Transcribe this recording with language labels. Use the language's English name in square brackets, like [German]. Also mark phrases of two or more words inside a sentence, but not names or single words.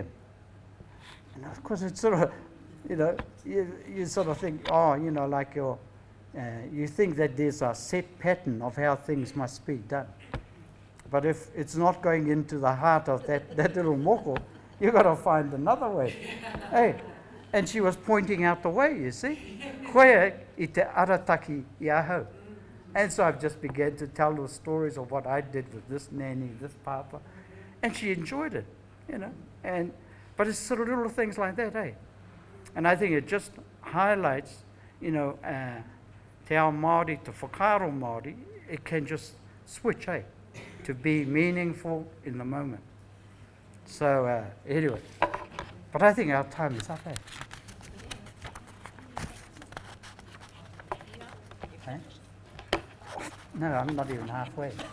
[English] And of course it's sort of, you sort of think, like your, you think that there's a set pattern of how things must be done. But if it's not going into the heart of that little moko, you've got to find another way. Hey, and she was pointing out the way, you see. [Māori] Koe I te arataki I ahau. [English] And so I've just began to tell the stories of what I did with this nanny, this papa. And she enjoyed it, But it's sort of little things like that, eh? And I think it just highlights, [Māori] te ao Māori, te whakaaro Māori, [English] it can just switch, to be meaningful in the moment. So, anyway. But I think our time is up, No, I'm not even halfway.